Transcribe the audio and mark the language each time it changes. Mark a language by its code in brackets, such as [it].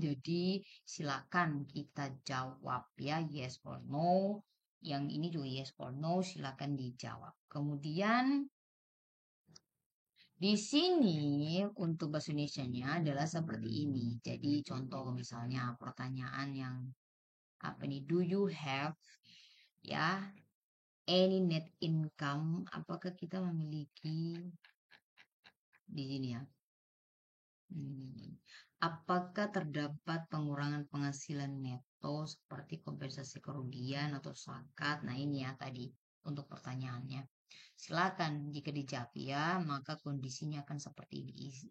[id] Jadi silakan kita jawab ya, [en] yes or no. [id] Yang ini juga [en] yes or no, [id] silakan dijawab. Kemudian di sini untuk bahasa Indonesianya adalah seperti ini. Jadi contoh misalnya pertanyaan yang apa nih? [en] Do you have ya any net income? [id] Apakah kita memiliki di sini ya? Apakah terdapat pengurangan penghasilan neto seperti kompensasi kerugian atau zakat? Nah, ini ya tadi untuk pertanyaannya. Silakan jika dijawab ya, maka kondisinya akan seperti ini.